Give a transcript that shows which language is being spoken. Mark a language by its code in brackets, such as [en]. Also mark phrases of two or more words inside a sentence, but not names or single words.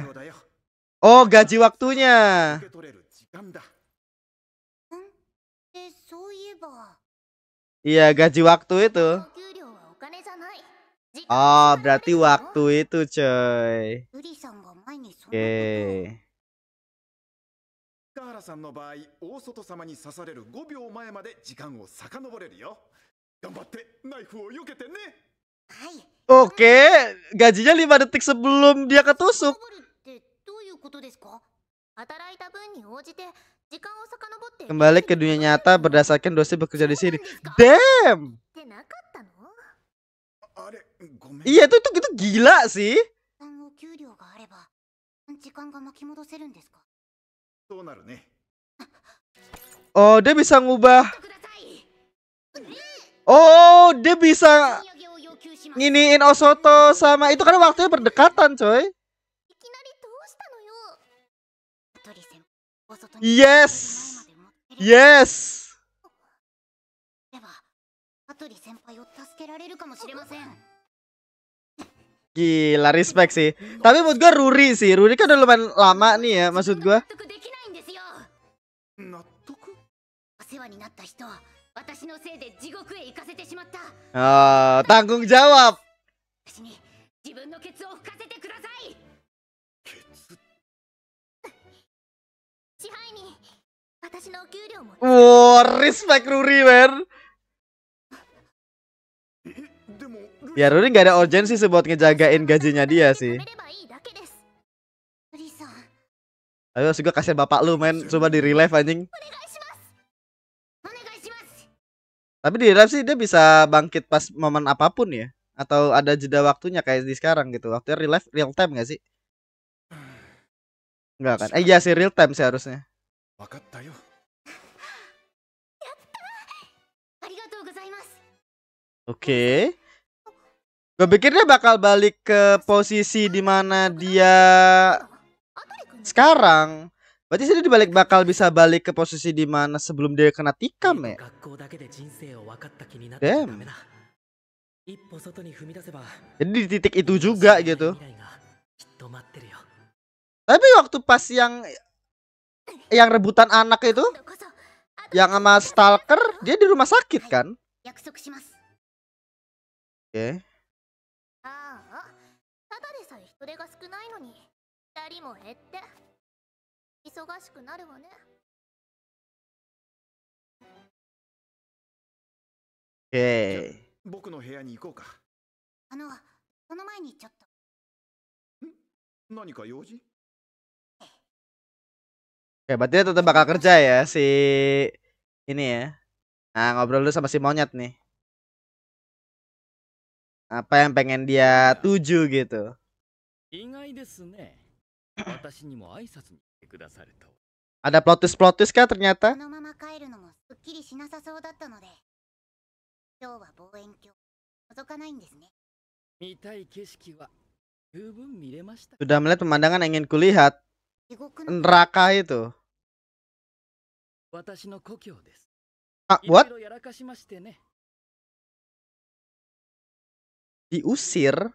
[id] Oh, gaji waktunya. Iya, gaji waktu itu. Oh, berarti waktu itu coy. Oke. [ja] 北原さんの場合、大外様に刺される5秒前まで時間を遡れるよ。頑張ってナイフを避けてね。はい。 [id] Oke, gajinya 5 detik sebelum dia ketusuk. [ja] ってどういうことですか？働いた分に応じて時間を遡って [id] Kembali ke dunia nyata berdasarkan dosis bekerja di sini. Damn. [ja] ってなかったの？あれ、ごめん。 [id] Iya itu gila sih. [ja] お給料があれば時間が巻き戻せるんですか？そうなるね。 [id] Oh, dia bisa ngubah. [ja] ください。 [id] Oh, dia bisa [ja] 賃上げを要求します。 [id] nginiin Osoto sama itu karena waktunya berdekatan, coy. [ja] いきなりどうしたのよ。トリ先輩、お外に [en] Yes. Yes. [ja] では、アトリ先輩を助けられるかもしれません。 [id] Gila, respect sih. Tapi menurut gua Ruri sih. Ruri kan udah lumayan lama nih ya, maksud gua. [ja] 納得できないんですよ。納得？お世話になった人は私のせいで地獄へ行かせてしまった。 [id] Oh, tanggung jawab. [ja] 私に自分のケツを拭かせてください。ケツ？支配人、私のお給料も [en] Wow, respect Ruri, man. [ja] でも、 [id] Ya Ruri nggak ada urgensi sih buat ngejagain gajinya dia sih. [ja] 食べればいいだけです。トリさん、 [id] Ayo juga kasihan bapak lu, men. Coba di relive anjing. [ja] お願いします。お願いします。 [id] Tapi di relive sih dia bisa bangkit pas momen apapun ya. Atau ada jeda waktunya kayak di sekarang gitu. Waktunya relive [en] real time [id] gak sih? Enggak kan? Iya sih [en] real time [id] sih harusnya. [ja] わかったよ。ありがとうございます。 [id] Oke. Gue pikir dia bakal balik ke posisi di mana dia [ja] アトリ君、 [id] sekarang. Berarti sih dia bakal bisa balik ke posisi di mana sebelum dia kena tikam ya. Damn. Jadi di titik itu juga gitu. Tapi waktu pas yang rebutan anak itu, [ja] 今度こそ [id] yang sama stalker, dia di rumah sakit kan? [ja] 約束します。 [id] Oke. [ja] ああ、ただでさえ人手が少ないのに2人も減って忙しくなるわね。 [id] Oke. [ja] 僕の部屋に行こうか。その前にちょっと。何か用事？ [id] Oke, berarti dia tetap bakal kerja ya si ini ya. Nah, ngobrol dulu sama si monyet nih. Apa yang pengen dia tuju gitu. Ada [en] plot twist [id] kah ternyata? [ja] このまま帰るのもすっきりしなさそうだったので、今日は望遠鏡覗かないんですね。 [id] Sudah melihat pemandangan yang ingin kulihat. [ja] 地獄の [id] Neraka itu. Ah, what? Diusir?